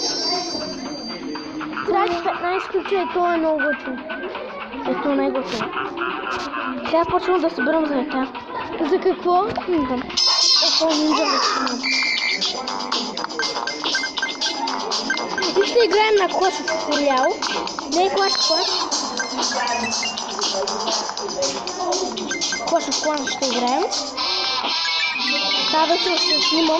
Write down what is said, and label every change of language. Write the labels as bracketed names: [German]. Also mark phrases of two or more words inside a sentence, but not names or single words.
[Bulgarian] Трябва 15 ключа и това е много готино. Ето най-готино. Сега почвам да събирам за ръка. За какво? Не знам. Ето нинджа да снимам. на Clash of Royale. Не Clash of Clash. Clash of Clans ще играем. Тази вечер ще снимам.